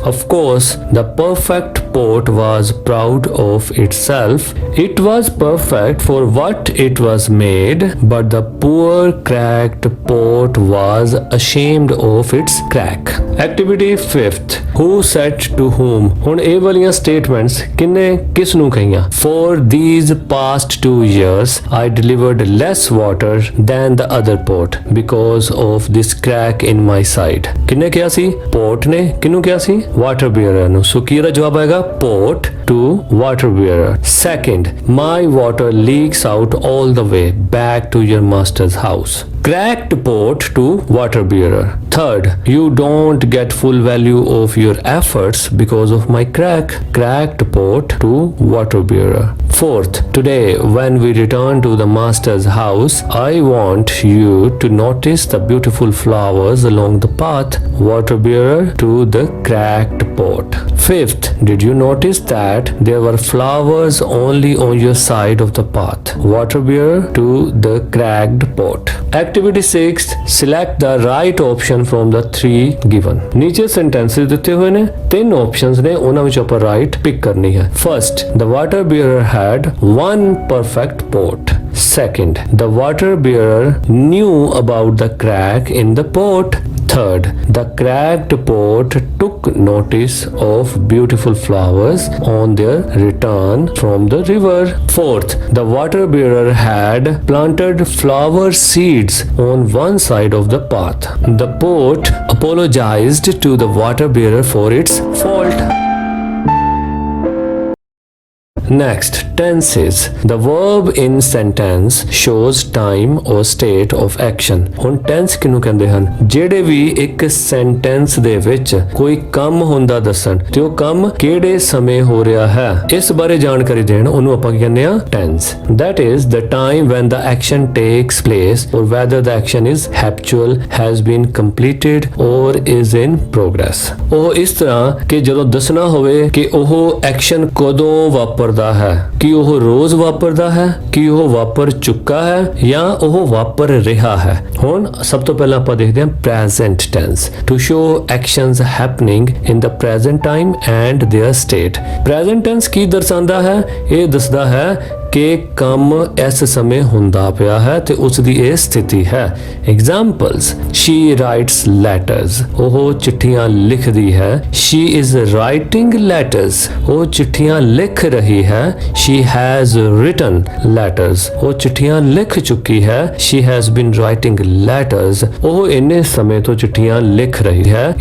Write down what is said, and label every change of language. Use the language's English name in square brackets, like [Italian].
[English] Of course, the perfect pot was proud of itself. It was perfect for what it was made, but the poor cracked pot was ashamed of its crack. Activity 5th, who said to whom? [Punjabi] ਹੁਣ ਇਹ ਵਾਲੀਆਂ statements ਕਿੰਨੇ ਕਿਸ ਨੂੰ ਕਹੀਆਂ? [English] For these past 2 years I delivered less water than the other pot because of this crack in my side. [Punjabi] ਕਿੰਨੇ ਕਿਹਾ ਸੀ? pot ਨੇ। ਕਿਹਨੂੰ ਕਿਹਾ ਸੀ? water bearer ਨੂੰ। ਸੋ ਕੀ ਇਹਦਾ ਜਵਾਬ ਆਏਗਾ? [English] pot to water bearer. Second, my water leaks out all the way back to your master's house. Cracked pot to water bearer. Third, you don't get full value of your efforts because of my crack. Cracked pot to water bearer. Fourth, today when we return to the master's house, I want you to notice the beautiful flowers along the path. Water bearer to the cracked pot. Fifth, did you notice that there were flowers only on your side of the path? Water bearer to the cracked pot. Activity 6, select the right option from the 3 given. [Punjabi] नीचे sentences ਦਿੱਤੇ ਹੋਏ ਨੇ, 3 options ਨੇ, ਉਹਨਾਂ ਵਿੱਚ ਆਪਾਂ right pick ਕਰਨੀ ਹੈ। [English] First, the water bearer had 1 perfect pot. Second, the water bearer knew about the crack in the pot. Third, the cracked pot took notice of beautiful flowers on their return from the river. Fourth, the water bearer had planted flower seeds on one side of the path. The pot apologized to the water bearer for its fault. Next, tenses. The verb in sentence shows time or state of action. [Punjabi] ਹੁਣ tense ਕਿਹਨੂੰ ਕਹਿੰਦੇ ਹਨ? ਜਿਹੜੇ ਵੀ ਇੱਕ sentence ਦੇ ਵਿੱਚ ਕੋਈ ਕੰਮ ਹੁੰਦਾ ਦੱਸਣ ਤੇ ਉਹ ਕੰਮ ਕਿਹੜੇ ਸਮੇਂ ਹੋ ਰਿਹਾ ਹੈ, ਇਸ ਬਾਰੇ ਜਾਣਕਾਰੀ ਦੇਣ, ਉਹਨੂੰ ਆਪਾਂ ਕੀ ਕਹਿੰਦੇ ਆ? [English] tense. That is the time when the action takes place or whether the action is habitual, has been completed or is in progress. [Punjabi] ਉਹ ਇਸ ਤਰ੍ਹਾਂ ਕਿ ਜਦੋਂ ਦੱਸਣਾ ਹੋਵੇ ਕਿ ਉਹ action ਕਦੋਂ ਵਾਪਰ ਹੈ, ਕਿ ਉਹ ਰੋਜ਼ ਵਾਪਰਦਾ ਹੈ, ਕਿ ਉਹ ਵਾਪਰ ਚੁੱਕਾ ਹੈ ਜਾਂ ਉਹ ਵਾਪਰ ਰਿਹਾ ਹੈ। ਹੁਣ ਸਭ ਤੋਂ ਪਹਿਲਾਂ ਆਪਾਂ ਦੇਖਦੇ ਹਾਂ [English] present tense to show actions happening in the present time and their state. [Punjabi] present tense ਕੀ ਦਰਸਾਉਂਦਾ ਹੈ? ਇਹ ਦੱਸਦਾ ਹੈ ਕਿ ਕੰਮ ਇਸ ਸਮੇਂ ਹੁੰਦਾ ਪਿਆ ਹੈ ਤੇ ਉਸ ਦੀ ਇਹ ਸਥਿਤੀ ਹੈ। [English] Examples, she writes letters. [Punjabi] ਉਹ ਚਿੱਠੀਆਂ ਲਿਖਦੀ ਹੈ। [English] She is writing letters. [Punjabi] ਉਹ ਚਿੱਠੀਆਂ ਲਿਖ ਰਹੀ ਹੈ। [English] She has written letters. [Punjabi] ਉਹ ਚਿੱਠੀਆਂ ਲਿਖ ਚੁੱਕੀ ਹੈ। [English] She has been writing letters. [Punjabi] ਉਹ ਇੰਨੇ ਸਮੇਂ ਤੋਂ ਚਿੱਠੀਆਂ ਲਿਖ ਰਹੀ ਹੈ।